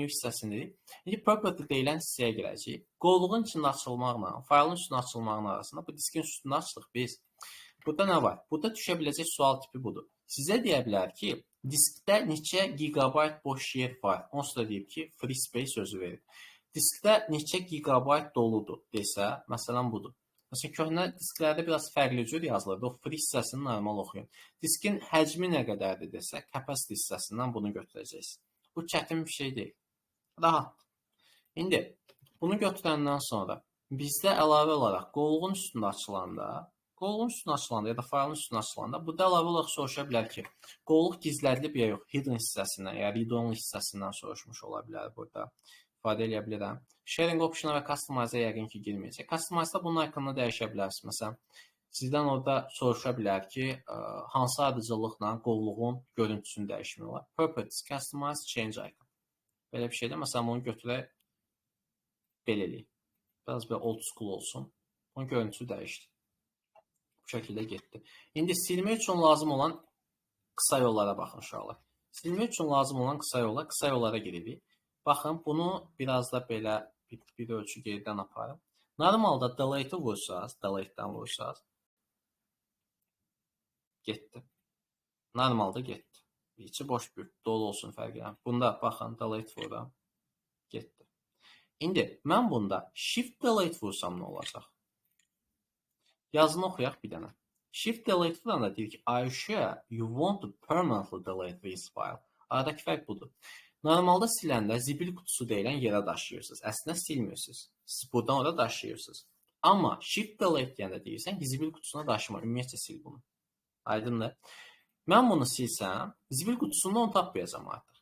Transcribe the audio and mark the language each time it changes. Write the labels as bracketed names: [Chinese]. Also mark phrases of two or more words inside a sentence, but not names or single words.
[Azerbaijani] New hissəsində. İndi property deyilən hissəyə girəcəyik. Qovluğun içində açılmaqla, faylın üstündə açılmağın arasında bu diskin üstündə açdıq biz. Burada nə var? Burada düşə biləcək sual tipi budur. Sizə deyə bilər ki, diskdə neçə gigabayt boş yer var? Onsuz da deyib ki, [English] free space [Azerbaijani] sözü verir. Diskdə neçə gigabayt doludur desə, məsələn budur. Məsələn, köhnə disklərdə biraz fərqli cür yazılırdı. O free hissəsini normal oxuyun. Diskin həcmi nə qədərdir desə, capacity hissəsindən bunu götürəcəksiniz. Bu çətin bir şey deyil. Rahat. İndi, bunu götürəndən sonra bizdə əlavə olaraq qovluğun üstündə açılanda ya da faylın üstündə açılanda burada əlavə olaraq soruşa bilər ki, qovluq gizlədilib ya yox, hidden hissəsindən, ya read-only hissəsindən soruşmuş ola bilər burada. İfadə eləyə bilirəm. [English] Sharing option [Azerbaijani] və customize-a yəqin ki, girməyəcək. Customize-da bunun ikonunu dəyişə bilərsiniz. Məsələn, Sizdən orada soruşa bilər ki, hansı ardıcıllıqla qovluğun görüntüsünü dəyişmək olar. [English] Properties, customize, change icon. [Azerbaijani] Belə bir şeydə məsələn onu götürək, belə eləyək. Biraz belə [English] old school [Azerbaijani] olsun. Onun görüntüsü dəyişdi. Bu şəkildə getdi. İndi silmək üçün lazım olan qısa yollara baxın uşaqlar. Silmək üçün lazım olan qısa yollara giririk. Baxın, bunu biraz da belə bir ölçü geridən aparım. Normalda delete-i vursaz, delete-dən vursaz, getdi. Normalda getdi. İçi boş bir dolu olsun fərqi yoxdur. Bunda baxın, delete vururam, getdi. İndi mən bunda [English] shift delete [Azerbaijani] vursam nə olacaq? Yazını oxuyaq bir dənə. [English] Shift delete [Azerbaijani] vuranda deyir ki, [English] are you sure you want to permanently delete this file? [Azerbaijani] Aradakı fərq budur. Normalda siləndə zibil qutusu deyilən yerə daşıyırsınız. Əslində silmirsiniz. Siz buradan ora daşıyırsınız. Amma [English] shift delete [Azerbaijani] deyəndə deyirsən ki, zibil qutusuna daşıma, ümumiyyətcə sil bunu. Aydındır. Mən bunu silsəm, zibil qutusunda onu tapmayacam artıq.